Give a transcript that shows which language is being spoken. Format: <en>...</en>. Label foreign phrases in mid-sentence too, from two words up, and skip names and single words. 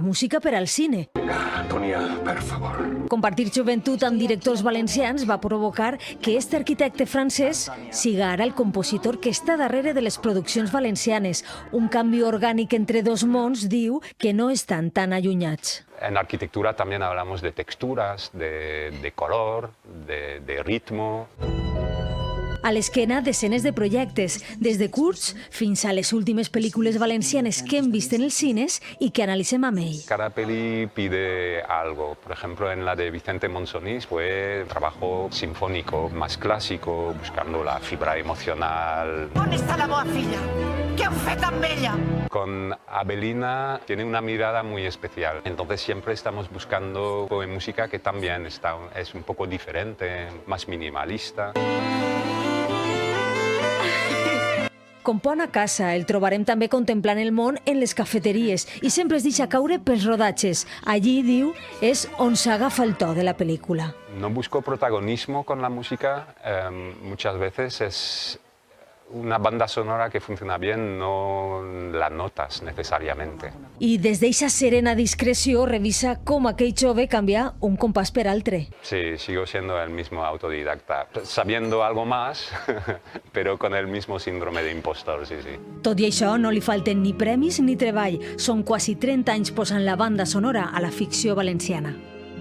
<ca>Música per al cine. Antonia, per favor. Compartir joventut amb directors valencians va provocar que este arquitecte francès siga ara el compositor que està darrere de les produccions valencianes. Un canvi orgànic entre dos mons diu que no estan tan allunyats.</ca> <es>En arquitectura también hablamos de texturas, de color, de ritmo.</es> <ca>A l'esquena, desenes de projectes, des de curts fins a les últimes pel·lícules valencianes que hem vist en els cines i que analitzem amb ell.</ca> <es>Cada peli pide algo. Por ejemplo, en la de Vicente Monsonís fue un trabajo sinfónico, más clásico, buscando la fibra emocional.</es> <ca>On està la meva filla? Què heu fet amb ella?</ca> <es>Con Avelina tiene una mirada muy especial. Entonces siempre estamos buscando música que también es un poco diferente, más minimalista.</es> <ca>Com pont a casa, el trobarem també contemplant el món en les cafeteries i sempre es deixa caure pels rodatges. Allí, diu, és on s'agafa el to de la pel·lícula.</ca> <es>No busco protagonismo con la música. Muchas veces es una banda sonora que funciona bien, no la notas necesariamente.</es> <ca>I des d'eixa serena discreció revisa com aquell jove canvia un compàs per altre.</ca> <es>Sí, sigo siendo el mismo autodidacta, sabiendo algo más, pero con el mismo síndrome de impostor, sí, sí.</es> <ca>Tot i això, no li falten ni premis ni treball. Són quasi 30 anys posant la banda sonora a la ficció valenciana.</ca>